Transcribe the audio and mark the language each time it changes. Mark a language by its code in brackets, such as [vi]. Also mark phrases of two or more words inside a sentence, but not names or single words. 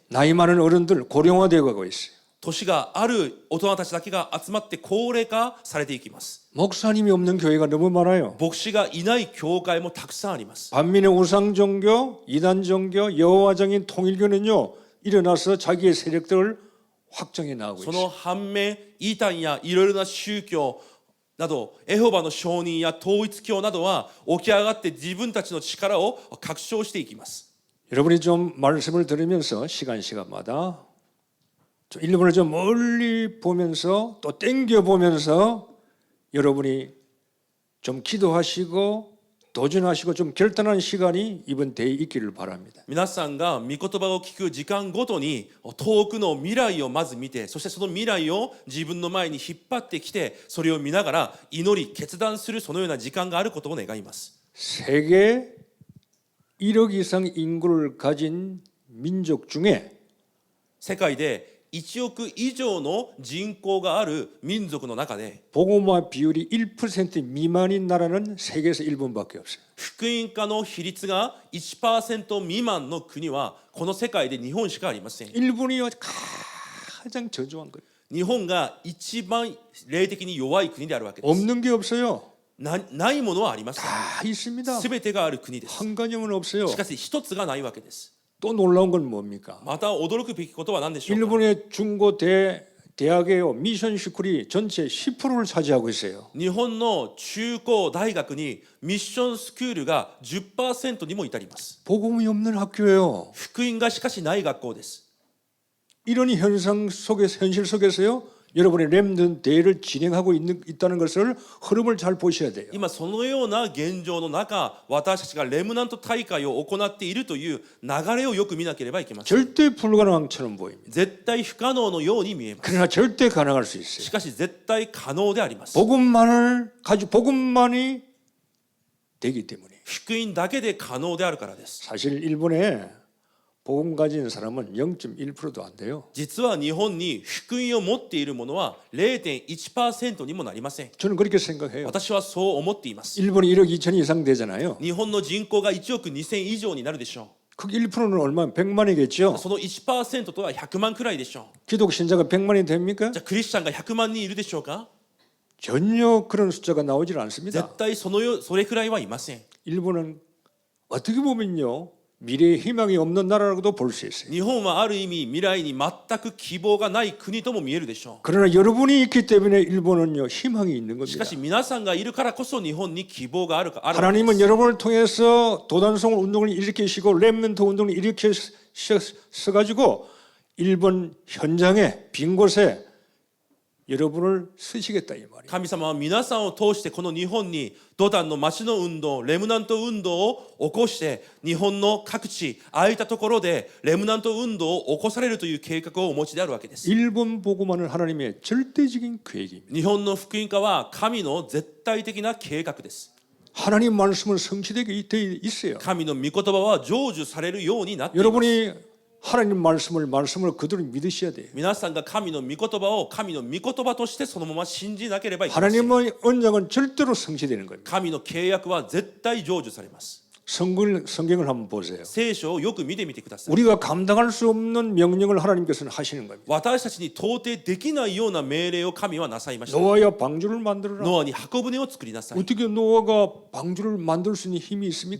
[ko] 나이 많은 어른들 고령화되어 가고 있어요. [ja] 年がある大人たちだけが集まって高齢化されていきます。 [ko] 목사님이 없는 교회가 너무 많아요. [ja] 牧師がいない教会もたくさんあります。 [ko] 반면에 우상 종교, 이단 종교, 여호와적인 통일교는요 일어나서 자기의 세력들을 확장해 나가고 [ja] そ [ko] 있어요. [ja] の反面、イータンやいろいろな宗教など、エホバの証人や統一教などは起き上がって自分たちの力を拡張していきます。 [ko] 여러분이 좀 말씀을 들으면서 시간마다 좀 일본을 좀 멀리 보면서 또 땡겨 보면서 여러분이 좀 기도하시고 도전하시고 좀 결단한 시간이 이번 대회에 있기를 바랍니다. [ja] 皆さんが御言葉を聞く時間ごとに遠くの未来をまず見て、そしてその未来を自分の前に引っ張ってきて、それを見ながら祈り決断するそのような時間があることを願います。 [ko] 세계 1억 이상 인구를 가진 민족 중에 [ja] 世界で1億以上の人口がある民族の中で [ko] 복음화 비율이 1% 미만인 나라는 세계에서 일본밖에 없어요. [ja] 福音化の比率が 1% 未満の国はこの世界で日本しかありません。 [ko] 일본이 가장 저조한 거예요. [ja] 日本が一番霊的に弱い国であるわけです。 [ko] 없는 게 없어요. [ja] ないものはありません。 [ko] 다 있습니다. [ja] すべてがある国です。 [ko] 한 가정은 없어요. [ja] しかし一つがないわけです。 [ko] 또 놀라운 건 뭡니까? [ja] また驚くべきことは何でしょうか。 [ko] 일본의 중고 대학의 미션 스쿨이 전체 10%를 차지하고 있어요. [ja] 日本の中高大学にミッションスクールが 10% にも至ります。 [ko] 복음이 없는 학교예요. [ja] 福音がしかしない学校です。 [ko] 이런 현실 속에서요. 여러분의 렘넌트 대회를 진행하고 있다는 것을 흐름을 잘 보셔야 돼요. [ja] 今そのような現状の中、私たちがレムナント大会を行っているという流れをよく見なければいけません。 [ko] 절대 불가능처럼 보입니다. [ja] 絶対不可能のように見えます。 [ko] 그러나 절대 가능할 수 있어요. [ja] しかし絶対可能であります。 [ko] 복음만이 되기 때문에. [ja] 福音だけで可能であるからです。 [ko] 사실 일본에 복음 가진 사람은 0.1%도 안 돼요. [ja] 実は日本に福音を持っているものは 0.1% にもなりません。 [ko] 저는 그렇게 생각해요. [ja] 私はそう思っています。 [ko] 일본이 1억 2천 이상 되잖아요. [ja] 日本の人口が1億2000以上になるでしょ [ko] 그 1%는 얼마? 100만이겠죠. [ja] う。その 1% とは100万くらいでしょ [ko] 기독 신자가 100만이 됩니까? [ja] う。じゃあクリスチャンが100万人いるでしょうか。 [ko] 전혀 그런 숫자가 나오질 않습니다. [ja] 絶対それくらいはいません。 [ko] 일본은 어떻게 보면요. 미래의 희망이 없는 나라라고도 볼 수 있어요. [ja] 日本はある意味未来に全く希望がない国とも見えるでしょ [ko] 그러나 여러분이 있기 때문에 일본은요. 희망이 있는 [ja] う。し [ko] 겁니다. [ja] かし皆さんがいるからこそ日本に希望があるわけです [ko] 하나님은 여러분을 통해서 도단성 운동을 일으키시고 렘넌트 운동을 일으키셔가지고 일본 현장에 빈 곳에 여러분을 쓰시겠다 이 말이에요. [ja] 神様は皆さんを通してこの日本に土壇の町の運動、レムナント運動を起こして日本の各地、空いたところでレムナント運動を起こされるという計画をお持ちであるわけです。 [ko] 일본 복음화는 하나님의 절대적인 계획입니다. [ja] 日本の福音化は神の絶対的な計画です。 [ko] 하나님 말씀은 성취되게 돼 있어요. [ja] 神の御言葉は成就されるようになっています。 [ko] 여러분이 하나님 말씀을 그대로 믿으셔야 돼요. [ja] 皆さんが神の御言葉を神の御言葉としてそのまま信じなければいけません。 [ko] 하나님의 언약은 절대로 성취되는 겁니다. [ja] 神の契約は絶対成就されます。 [ko] 성경을 한번 보세요. [ja] 聖書をよく見てみてください。 [ko] 우리가 감당할 수 없는 명령을 하나님께서는 하시는 겁니다. [ja] 私たちに到底できないような命令を神はなさいました。 [ko] 노아야 방주를 만들어라. [ja] ノアに箱舟を作りなさい。 [ko] 어떻게 노아가 방주를 만들 수 있는 힘이 있습니까?